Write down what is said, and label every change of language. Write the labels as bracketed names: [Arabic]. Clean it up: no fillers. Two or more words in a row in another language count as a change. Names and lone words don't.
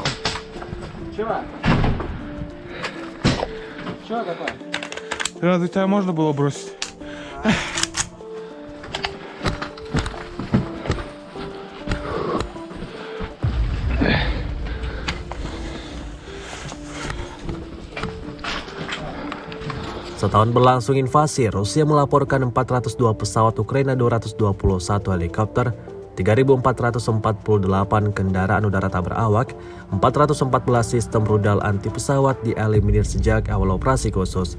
[Russian] Чего? Чего такое? Разве тебя можно было бросить? [Indonesian] Setahun berlangsung invasi, Rusia melaporkan 402 pesawat Ukraina, 221 helikopter, 3.448 kendaraan udara tak berawak, 414 sistem rudal anti pesawat dieliminir sejak awal operasi khusus.